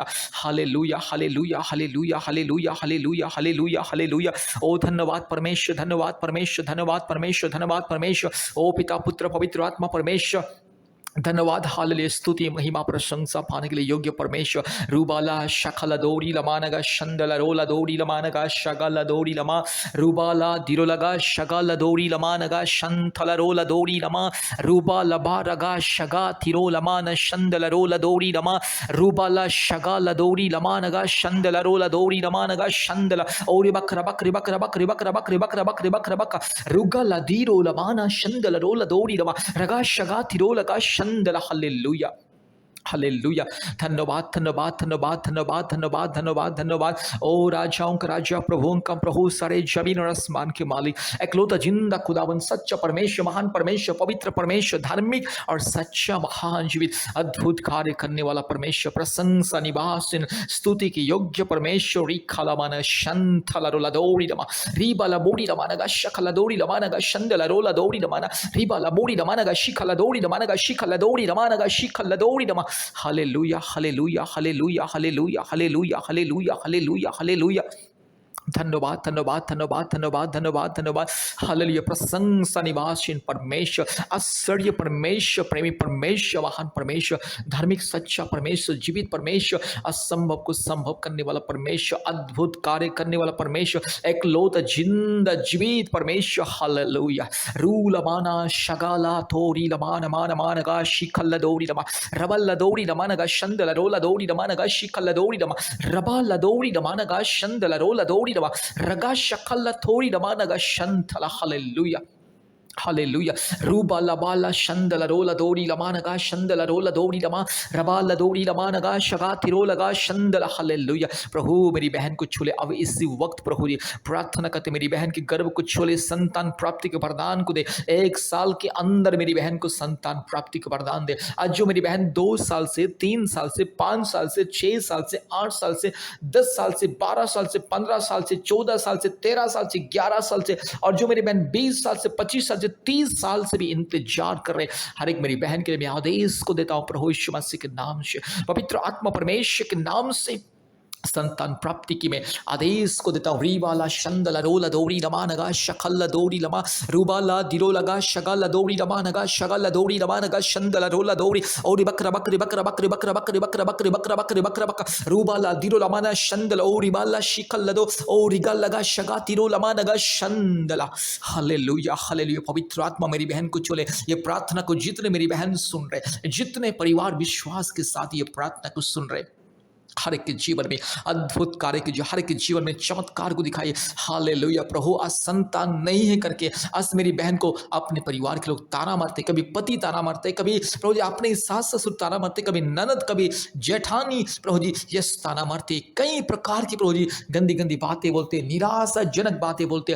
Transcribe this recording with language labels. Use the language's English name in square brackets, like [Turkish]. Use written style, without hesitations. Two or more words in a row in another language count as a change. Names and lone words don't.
[Hindi] हालेलुया, हालेलुया, हालेलुया, हालेलुया, हालेलुया, हालेलुया, हालेलुया। ओ धन्यवाद परमेश्वर, धन्यवाद परमेश्वर, धन्यवाद परमेश्वर, धन्यवाद परमेश्वर। ओ पिता पुत्र पवित्र आत्मा परमेश्वर, धन्यवाद। हालेलुया, स्तुति महिमा प्रशंसा पाने के लिए योग्य परमेश्वर। रूबाला शखला दोरी लमानगा शंदला रोला दोरी लमानगा शगला दोरी लमा रूबाला दिरोलगा शगला दोरी लमानगा शंथला रोला दोरी लमा रूबा लबारगा शगा तिरो लमान शंदला रोला दोरी लमा रूबाला शगला दोरी लमानगा शंदला रोला दोरी लमानगा शंदला ओरी बकरा बकरी बकरा बकरी बकरा बकरी बकरा बकरी बकरा बक रुगला दीरो लमाना शंदला रोला दोरी लमा रगा शगा तिरो लगा हालेलुया, हालेलुया। धन्यवाद, धन्यवाद, धन्यवाद, धन्यवाद, धन्यवाद, धन्यवाद, धन्यवाद। ओ राजाओं का राजा, प्रभुओं का प्रभु, सारे जमीन और आसमान के मालिक, एकलौता जिंदा खुदावन, सच्चा परमेश्वर, महान परमेश्वर, पवित्र परमेश्वर, धार्मिक और सच्चा महान जीवित अद्भुत कार्य करने वाला परमेश्वर, प्रशंसा निवासन स्तुति की योग्य परमेश्वर। रिखालामाना शंथला रोला दौड़ी लमा रिबाला बोड़ी लमानगा शखला दौड़ी लमानगा शंदला रोला दौड़ी लमाना रिबाला बोड़ी लमानगा शिखला दौड़ी लमानगा शिखला दौड़ी लमानगा शिखला दौड़ी लमा। हालेलुया, हालेलुया, हालेलुया, हालेलुया, हालेलुया, हालेलुया, हालेलुया, हालेलुया। धन्यवाद, धन्यवाद, धन्यवाद, धन्यवाद, धन्यवाद, धन्यवाद। हालेलुया, प्रशंसा निवासीन परमेश्वर, आश्चर्य परमेश्वर, प्रेमी परमेश्वर, महान परमेश्वर, धार्मिक सच्चा परमेश्वर, जीवित परमेश्वर, असंभव को संभव करने वाला परमेश्वर, अद्भुत कार्य करने वाला परमेश्वर, एकलौता जिंदा जीवित परमेश्वर। हालेलुया। रूलमाना शगाला थोरी लमान मान मानगा शिखल दौड़ी लमा रबल दौड़ी लमानगा शंदल रोला दौड़ी लमानगा शिखल दौड़ी लमा रबल दौड़ी लमानगा शंदल रोला दौड़ी रगा शखल थोड़ी लमानगा शंथला। हालेलुया, हालेलुया। रूबा लबाला शंदला रोला दौड़ी लमानगा शंदला रोला दौड़ी लमा रबाला दौड़ी लमानगा शगा तिरो लगा शंदला। हालेलुया। प्रभु मेरी बहन को छूले अब इसी वक्त। प्रभु जी प्रार्थना करते मेरी बहन के गर्भ को छूले, संतान प्राप्ति के वरदान को दे। 1 साल के अंदर मेरी बहन को संतान प्राप्ति का वरदान दे। आज जो मेरी बहन 2 साल से 3 साल से 5 साल से 6 साल से 8 साल से 10 साल से 12 साल से 15 साल से 14 साल से 13 साल से 11 साल से, और जो मेरी बहन 20 साल से 25 साल से 30 साल से भी इंतजार कर रहे, हर एक मेरी बहन के लिए मैं आदेश को देता हूं प्रभु यीशु मसीह के नाम से, पवित्र आत्मा परमेश्वर के नाम से संतान प्राप्ति की मैं आदेश को देता हूँ। रीवाला शंदला रोला दौड़ी लमानगा शखल दौड़ी लमा रूबाला दिरो लगा शगल दौड़ी लमानगा शगल दौड़ी लमानगा शंदला रोला दौड़ी और बकरा बकरी बकरा बकरी बकरा बकरी बकरा बकरी बकरा बकरी बकरा बक रूबाला दिरो लमाना शंदला ओ रिबाला शिखल दो ओ रिगल लगा शगा तिरो लमानगा शंदला। हालेलुया, हालेलुया। पवित्र आत्मा मेरी बहन को छोले। ये प्रार्थना को जितने मेरी बहन सुन रहे, जितने परिवार विश्वास के साथ ये प्रार्थना को सुन रहे, हर एक के जीवन में अद्भुत कार्य कीजिए, हर एक के जीवन में चमत्कार को दिखाइए। हालेलुया। प्रभु आज संतान नहीं है करके आज मेरी बहन को अपने परिवार के लोग ताना मारते, कभी पति ताना मारते, कभी प्रभु जी अपने सास ससुर ताना मारते, कभी ननद, कभी जेठानी प्रभु जी यस ताना मारते, कई प्रकार की प्रभु जी गंदी गंदी बातें बोलते, निराशाजनक बातें बोलते।